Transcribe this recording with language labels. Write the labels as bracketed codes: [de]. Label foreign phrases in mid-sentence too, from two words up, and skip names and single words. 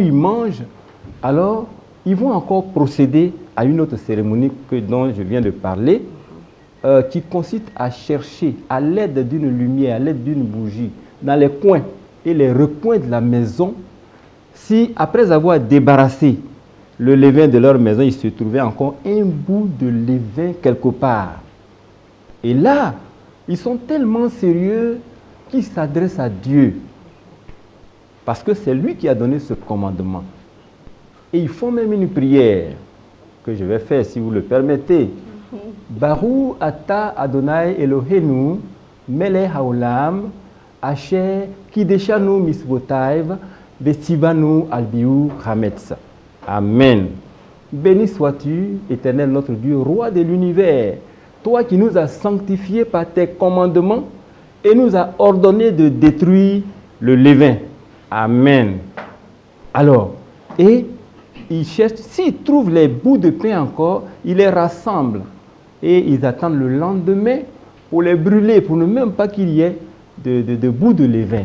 [fr] ils mangent, alors ils vont encore procéder à une autre cérémonie dont je viens de parler, qui consiste à chercher à l'aide d'une lumière, à l'aide d'une bougie, dans les coins et les recoins de la maison, si après avoir débarrassé le levain de leur maison, il se trouvait encore un bout de levain quelque part. Et là, ils sont tellement sérieux qu'ils s'adressent à Dieu. Parce que c'est lui qui a donné ce commandement. Et ils font même une prière que je vais faire si vous le permettez. [he] ברוך אתה אדוני אלוהינו מלך העולם אשר קידשנו במצוותיו וציוונו על ביעור חמץ. [fr] Amen. Béni sois-tu, Éternel notre Dieu, roi de l'univers, toi qui nous as sanctifiés par tes commandements et nous as ordonné de détruire le levain. Amen. Alors, et ils cherchent, s'ils trouvent les bouts de pain encore, ils les rassemblent et ils attendent le lendemain pour les brûler, pour ne même pas qu'il y ait de bouts de levain.